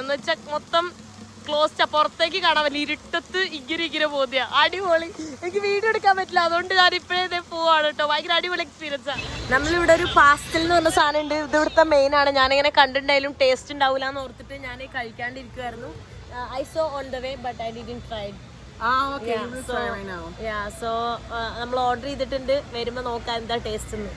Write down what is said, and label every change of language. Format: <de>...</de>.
<ml>എന്ന് വെച്ചാൽ മൊത്തം ക്ലോസ്ഡ്, പുറത്തേക്ക് കാണാൻ പറ്റില്ല. ഇരുട്ടത്ത് ഇങ്ങനെ പോതിയ അടിപൊളി. എനിക്ക് വീഡിയോ എടുക്കാൻ പറ്റില്ല, അതുകൊണ്ട് ഞാൻ ഇപ്പോഴേ പോവാണ് കേട്ടോ. ഭയങ്കര അടിപൊളി എക്സ്പീരിയൻസ് ആണ്. നമ്മളിവിടെ ഒരു പാസ്റ്റൽ എന്ന് പറഞ്ഞ സാധനം ഉണ്ട്. ഇത് ഇവിടുത്തെ മെയിൻ ആണ്. ഞാനിങ്ങനെ കണ്ടിട്ടുണ്ടായാലും ടേസ്റ്റ് ഉണ്ടാവില്ല എന്ന് ഓർത്തിട്ട് ഞാൻ കഴിക്കാണ്ടിരിക്കുമായിരുന്നു.</ml> <en>I saw on the way but I didn't try it. Okay, you will try right now.</en> <ml>So നമ്മൾ ഓർഡർ ചെയ്തിട്ടുണ്ട്. വരുമ്പോ നോക്കാം എന്താ ടേസ്റ്റ്.</ml>